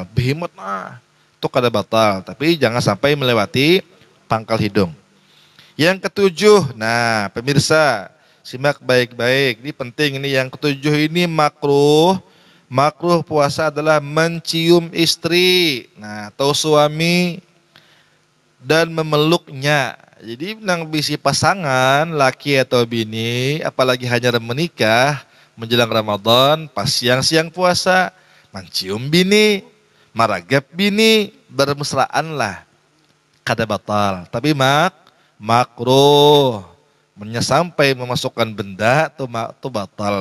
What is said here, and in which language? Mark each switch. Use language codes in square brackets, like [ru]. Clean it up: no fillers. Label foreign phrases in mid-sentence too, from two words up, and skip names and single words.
[bjn] Berhemat itu kada batal, tapi jangan sampai melewati pangkal hidung. [id] Yang ketujuh, nah pemirsa simak baik-baik, ini penting, ini yang ketujuh ini makruh. Makruh puasa adalah mencium istri, nah atau suami dan memeluknya. [bjn] Jadi nang bisi pasangan laki atau bini, apalagi hanya menikah menjelang Ramadan, pas siang-siang puasa, mencium bini, maragap bini, bermesraan lah, kada batal. [id] Tapi makruh, sampai memasukkan benda tuh batal.